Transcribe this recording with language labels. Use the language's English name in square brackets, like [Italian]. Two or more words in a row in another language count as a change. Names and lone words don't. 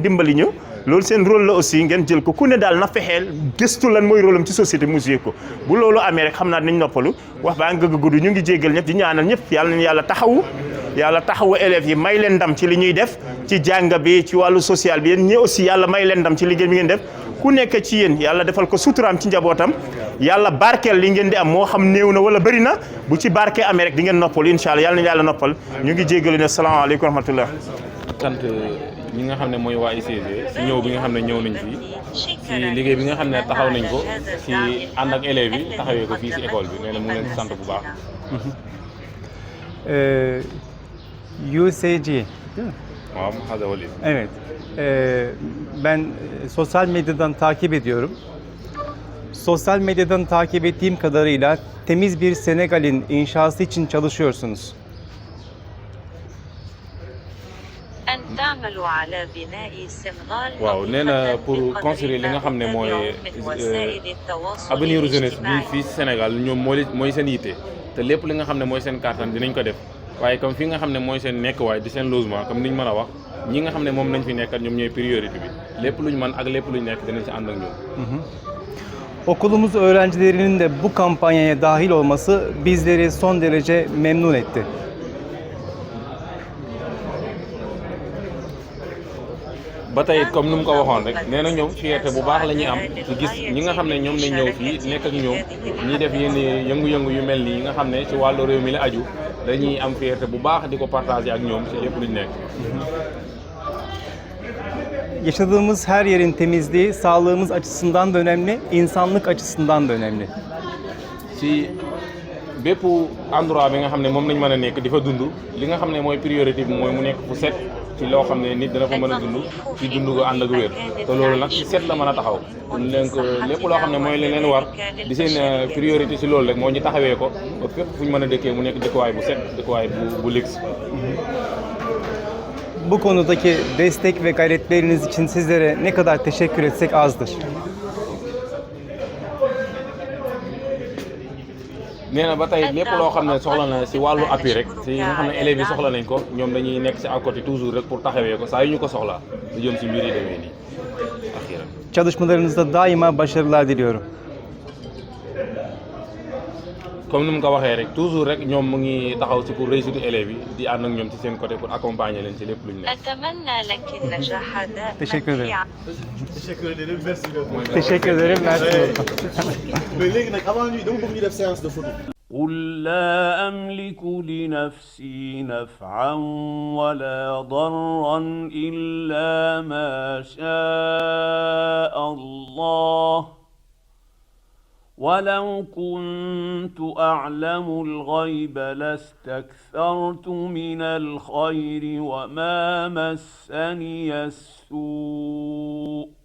[Wolof] dimbali ñu loolu seen rôle la aussi ngeen jël ko ku ne daal na fexeel gëstu lan mooy rôle am ci société mu joué ko bu loolu amee rek xam naa dinañ noppalu wax baa nga gudd ñu ngi jéggal ñëpp di ñaanal ñëpp yàlla nañu yàlla taxawu élèves yi may leen ndam ci li ñuy def ci jàng bi ci wàllu social bi yéen ñi aussi yàlla may leen ndam ci liggéey bi ngeen def ku nekk ci yéen yàlla defal ko suturaam ci njabootam yàlla barkeel li ngeen di am moo xam néew na wala bëri na bu ci barkee amee rek di ngeen noppalu [Arabic] إن شاء الله [Wolof] yàlla nañu yàlla noppal ñu ngi jéggalu ne [Arabic] السلام عليكم ورحمة الله [Wolof] sant ñi nga xam ne mooy waa UCG si ñëw bi nga xam ne ñëw nañ fii si liggéey bi nga xam ne taxaw nañ ko si ànd ak élèves yi taxawee ko fii si école bi nee na mu ngi leen di sant bu baax. UCG. [Turkish] Tamam, hadi Vali. Evet. Ben sosyal medyadan takip ediyorum. Sosyal medyadan takip ettiğim kadarıyla temiz bir Senegal'in inşası için çalışıyorsunuz. [Wolof] waaw nee na [French] pour construire [Wolof] li nga xam ne mooy avenir jeunesse bi fii Sénégal ñoom mooy seen yitte te lépp li nga xam ne mooy seen kàttan dinañ ko def waaye comme fi nga xam ne mooy seen nekkuwaay di seen logement comme niñ mën a wax ñi nga xam ne moom nañ fi nekkat ñoom ñooy priorité bi lépp luñ mën ak lépp luñ nekk dinañ ci ànd ak ñoom. [Turkish] Okulumuz öğrencilerinin de bu kampanyaya dahil olması bizleri son derece memnun etti. [Wolof] ba tey comme ni mu ko waxoon rek nee na ñoom fierté bu baax la ñuy am ci gis ñi nga xam ne ñoom lañ ñëw fii nekk ak ñoom ñiy def yenn yëngu-yëngu yu mel nii yi nga xam ne ci wàllu réew mi la aju dañuy am fierté bu baax di ko partager ak ñoom ci lépp luñ nekk. [Turkish] Yaşadığımız her yerin temizliği sağlığımız açısından da önemli, insanlık açısından da önemli. [Wolof] ci bépp endroit bi nga xam ne moom lañ mën a nekk di fa dund li nga xam ne mooy priorité bi mooy mu nekk fu set ci loo xam ne nit dana fa mën a dund ci dund ko ànd ak wér te loolu nag ci set la mën a taxaw leen ko lépp loo xam ne mooy leen war di seen priorité ci loolu rek moo ñu taxawee ko ba fépp fu ñu mën a dëkkee mu nekk dëkkuwaay bu set dëkkuwaay bu luxe. [Turkish] Bu konudaki destek ve gayretleriniz için sizlere ne kadar teşekkür etsek azdır. [Wolof] nee na ba tey lépp loo xam ne soxla na si wàllu appui rek si nga xam ne élèves yi soxla nañ ko ñoom dañuy nekk si [French] à côté toujours [Wolof] rek pour taxawee ko saa yu ñu ko soxlaa lu jëm si mbir yi demee nii axiran. [Turkish] Çalışmalarınızda daima başarılar diliyorum. [Wolof] comme ni mu ko waxee rek toujours rek ñoom mu ngi taxaw si [French] pour réussir élèves [Wolof] yi di ànd ak ñoom ci seen [French] côté pour accompagner [Wolof] leen si lépp lu ñu nekk. [Turkish] Teşekkür ederim. Teşekkür ederim. [French] Merci beaucoup. [Turkish] Teşekkür ederim. [French] Merci. [Wolof] léegi nag avant ñuy dama bëgg ñu def [French] séance de photo. [Arabic] قل لا أملك لنفسي نفعا ولا ضرا إلا ما شاء الله ولو كنت أعلم الغيب لاستكثرت من الخير وما مسني السوء